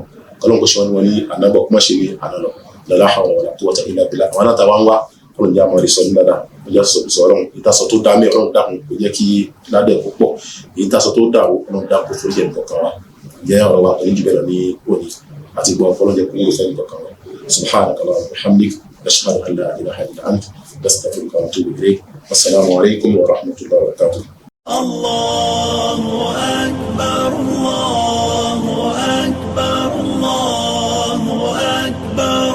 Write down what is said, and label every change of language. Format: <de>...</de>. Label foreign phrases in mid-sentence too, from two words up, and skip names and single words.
<yo>kọ́lọ́run kó ṣe wọn ní ànábọ̀ kó má ṣe ní ànálọ̀ lọ́lá àwọn ọ̀rọ̀ tó wọ́tẹ̀ ilẹ̀ bílà àwọn aláta wa ń wá ọlọ́run jẹ́ àmọ́ ìsọ̀ nígbàdà ọjọ́ sọ ọlọ́run ìtasọ̀ tó dá mí ọlọ́run dákun kó jẹ́ kí ládẹ̀ púpọ̀ ìtasọ̀ tó dà ọlọ́run dákun fún jẹ́ nǹkan kan wa jẹ́ ọ̀rọ̀ wa pẹ̀lú jùbẹ̀rẹ̀ ní òní àti gbọ́n ọlọ́run jẹ́ kó wúlò fẹ́ nǹkan kan wa</yo> <ar>سبحانك اللهم وبحمدك أشهد أن لا إله إلا أنت أستغفرك وأتوب إليك والسلام عليكم ورحمة الله وبركاته. الله أكبر الله أكبر الله أكبر.</ar>